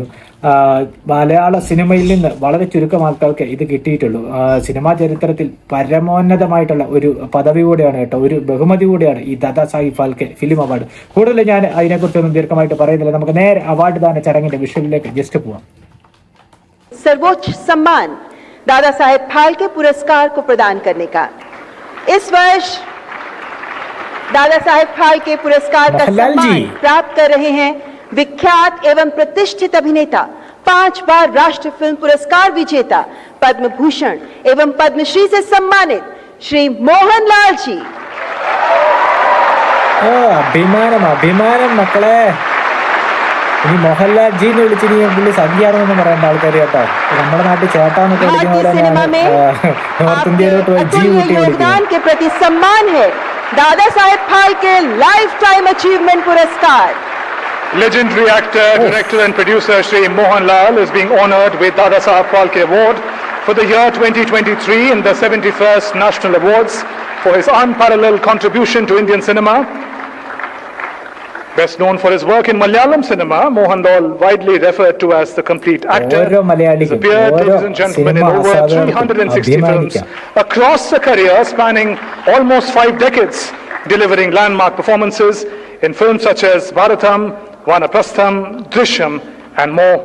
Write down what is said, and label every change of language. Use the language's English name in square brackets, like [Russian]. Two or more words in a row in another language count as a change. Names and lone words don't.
[Malayalam] മലയാള സിനിമയിൽ നിന്ന് വളരെ ചുരുക്കം ആൾക്കാർക്ക് ഇത് കിട്ടിയിട്ടുള്ളൂ. സിനിമാ ചരിത്രത്തിൽ പരമോന്നതമായിട്ടുള്ള ഒരു പദവി കൂടെയാണ് കേട്ടോ, ഒരു ബഹുമതി കൂടെയാണ് ഈ ദാദാസാഹിബ് ഫാൽക്കെ ഫിലിം അവാർഡ്. കൂടുതൽ ഞാൻ അതിനെക്കുറിച്ചൊന്നും ദീർഘമായിട്ട് പറയുന്നില്ല. നമുക്ക് നേരെ അവാർഡ് ദാന ചടങ്ങിന്റെ വിഷ്വലിലേക്ക് ജസ്റ്റ് പോവാം. [Hindi] सर्वोच्च सम्मान दादा साहेब फाल्के पुरस्कार को प्रदान करने का इस वर्ष दादा साहेब फाल्के पुरस्कार का सम्मान प्राप्त कर रहे हैं विख्यात एवं प्रतिष्ठित अभिनेता, 5 बार राष्ट्रीय फिल्म पुरस्कार विजेता, पद्म भूषण एवं पद्मश्री से सम्मानित श्री मोहनलाल जी. [Malayalam] അഭിമാനം മക്കളെ. ഇനി മോഹൻലാൽ ജി എന്ന് വിളിച്ച് പുള്ളി സദ്യയാണെന്നൊന്നും പറയേണ്ട ആൾക്കാർ കേട്ടോ. നമ്മുടെ നാട്ടിൽ ചേട്ടാന്നൊക്കെ നോർത്ത് ഇന്ത്യയിലോട്ട് ജി കൂട്ടി [Hindi] के प्रति सम्मान है दादा साहेब फाल्के लाइफ टाइम अचीवमेंट पुरस्कार. [English] Legendary actor, director and producer Shri Mohanlal is being honored with Dada Saheb Phalke Award for the year 2023 in the 71st National Awards for his unparalleled contribution to Indian cinema. Best known for his work in Malayalam cinema, Mohanlal, widely referred to as the complete actor, has appeared, ladies and gentlemen, in over 360 films across a career spanning almost 5 decades, delivering landmark performances in films such as Bharatam, Vanaprastham, Drishyam and more.